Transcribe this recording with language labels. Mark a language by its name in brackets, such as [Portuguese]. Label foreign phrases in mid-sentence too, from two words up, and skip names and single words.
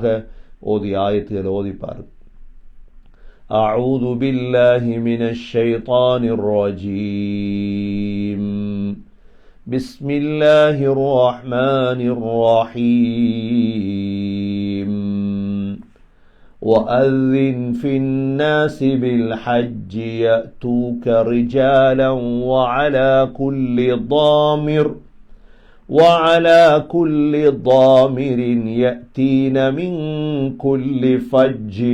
[Tamil] ஓதி ஆயத்துகள் ஓதிப்பார். [Arabic] أعوذ بالله من الشيطان الرجيم. بسم الله الرحمن الرحيم. وأذن في الناس بالحج يأتوك رجالا وعلى كل ضامر يأتين من كل فج